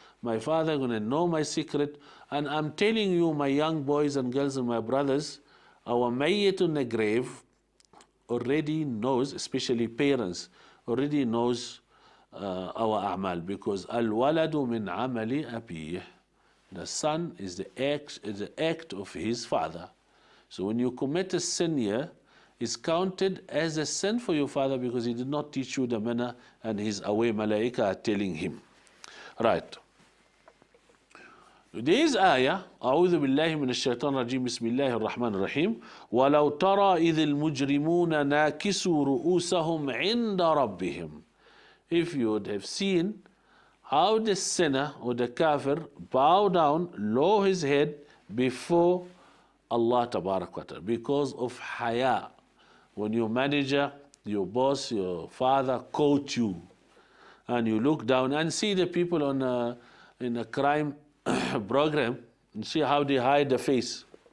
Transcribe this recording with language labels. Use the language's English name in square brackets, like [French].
[English] My father going to know my secret. And I'm telling you, my young boys and girls and my brothers, our mayyit in the grave already knows, especially parents, already knows our a'mal, because [Arabic] al-waladu min amali abiyah. [English] The son is the act of his father. So when you commit a sin here, it's counted as a sin for your father because he did not teach you the manner and he's away, malaika are telling him. Right. Today's ayah, [Arabic] أعوذ بالله من الشيطان الرجيم بسم الله الرحمن الرحيم ولو ترى إذ المجرمون ناكسوا رؤوسهم عند ربهم. [English] If you would have seen how the sinner or the kafir bow down, lower his head before Allah Tabarak wa Ta'ala because of haya. When your manager, your boss, your father coach you, and you look down and see the people on in a crime program and see how they hide the face.